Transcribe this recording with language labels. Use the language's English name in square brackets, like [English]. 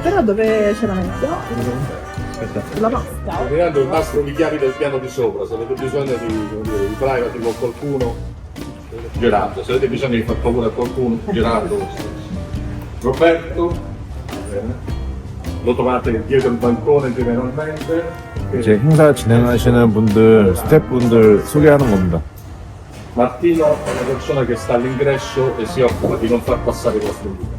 [Italian] Però dove c'è la mezza? La pasta? Mirando il nastro di chiavi del piano di sopra, se avete bisogno di privacy con qualcuno, girando, se avete bisogno di far paura a qualcuno, girando. Roberto, lo trovate dietro il bancone generalmente. [Korean] 이제 행사 진행하시는 분들, 스태프분들 소개하는 겁니다. [Italian] Martino è una persona che sta all'ingresso e si occupa di non far passare qualcuno.